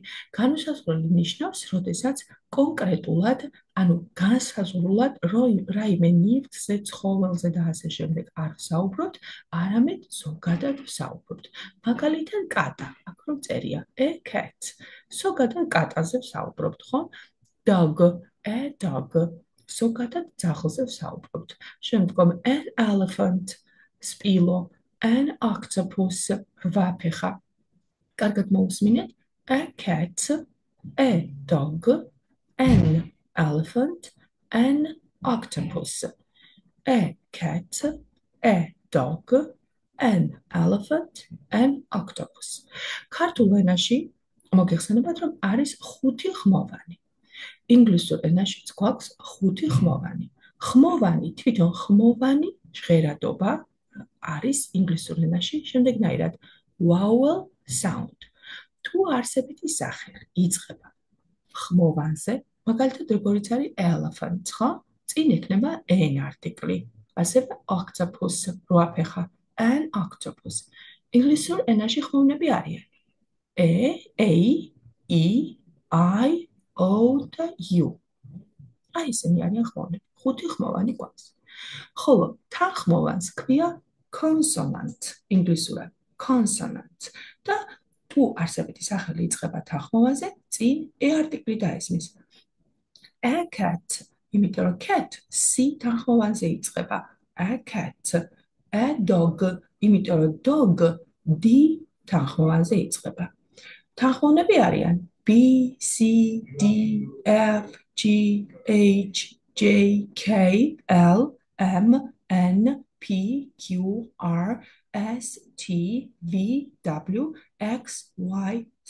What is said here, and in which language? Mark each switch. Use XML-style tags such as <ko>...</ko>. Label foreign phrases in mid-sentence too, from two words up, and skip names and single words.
<ka>განუსაზღვრელი ნიშნავს, როდესაც კონკრეტულად, ანუ განსაზღვრულად რაიმე ნივთზე, ცხოველზე და ასე შემდეგ არ ვსაუბრობთ, არამედ ზოგადად ვსაუბრობთ. მაგალითად, კატა, აქ რომ წერია</ka> <en>a cat.</en> <ka>ზოგადად კატაზე ვსაუბრობთ, ხო?</ka> <en>Dog, a dog.</en> <ka>ზოგადად ძაღლზე ვსაუბრობთ. შემდგომ</ka> <en>an elephant,</en> <ka>სპილო,</ka> <en>an octopus,</en> <ka>რვაფეხა. კარგად მოусმინეთ,</ka> <en>a cat, a dog, an elephant, an octopus. A cat, a dog, an elephant, an octopus.</en> <ka>ქართულ ენაში მოგეხსენებათ, რომ არის 5 ხმოვანი. ინგლისურ ენაშიც გვაქვს 5 ხმოვანი. ხმოვანი, თვითონ ხმოვანი ჟღერადობა არის ინგლისურ ენაში შემდეგნაირად</ka> <en>vowel sound.</en> <ka>თუ არსებითი სახე იწყება ხმოვანზე, მაგალითად როგორიც არის elephant, ხო? წინ ექნება n არტიკლი. ასევე octopus, რვაფეხა,</ka> <en>an octopus.</en> <ka>ინგლისურ ენაში ხმოვნები არიან e, e, I, O და U. აი ესენი არიან ხმოვნები. 5 ხმოვანი გვაქვს. ხოლო თანხმოვანს ქვია consonant, ინგლისურად consonant. და თუ არსებითი სახელი იწყება თანხმოვანზე, წინ e არტიკლი დაესმის.</ka> <en>A cat,</en> <ka>იმიტომ რომ cat C თანხმოვანზე იწყება.</ka> <en>A cat. A dog,</en> <ka>იმიტომ რომ dog D თანხმოვანზე იწყება. თანხმოვნები არიან B, C, D, F, G, H, J, K, L, M, N, P, Q, R, S, T, V, W, X, Y, Z.</ka>